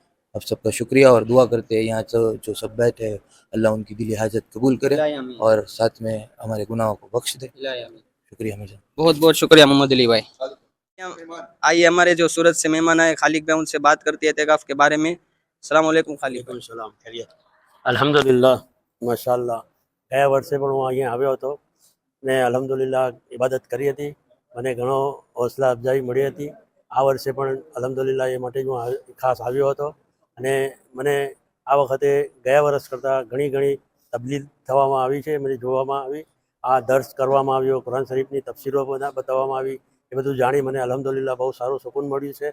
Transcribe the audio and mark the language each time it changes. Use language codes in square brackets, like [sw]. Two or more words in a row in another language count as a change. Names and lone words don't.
[ur] اب سب کا شکریہ، اور دعا کرتے ہیں یہاں جو سب بیٹھے اللہ ان کی دلی حاجت قبول کرے، اور ساتھ میں ہمارے گناہوں کو بخش دے۔ شکریہ میرا، بہت بہت شکریہ محمد علی بھائی۔ آئیے ہمارے جو سورت سے مہمان آئے خالق بھائی، ان سے بات کرتے ہیں اعتکاف کے بارے میں۔ السلام علیکم خالق بھائی۔ السلام، خیریت؟ الحمدللہ، [gu] માશાઅલ્લાહ ગયા વર્ષે પણ હું અહીંયા આવ્યો હતો ને અલ્હમ્દુલિલ્લાહ ઇબાદત કરી હતી, મને ઘણો હૌસલા અફજાઈ મળી હતી। આ વર્ષે પણ અલ્હમ્દુલિલ્લાહ એ માટે જ હું ખાસ આવ્યો હતો, અને મને આ વખતે ગયા વર્ષ કરતાં ઘણી તબદીલ થવામાં આવી છે, મને જોવામાં આવી, આ દર્શ કરવામાં આવ્યો, કુરાન શરીફની તફસીરો બતાવવામાં આવી, એ બધું જાણી મને અલ્હમ્દુલિલ્લાહ બહુ સારું સુકૂન મળ્યું છે।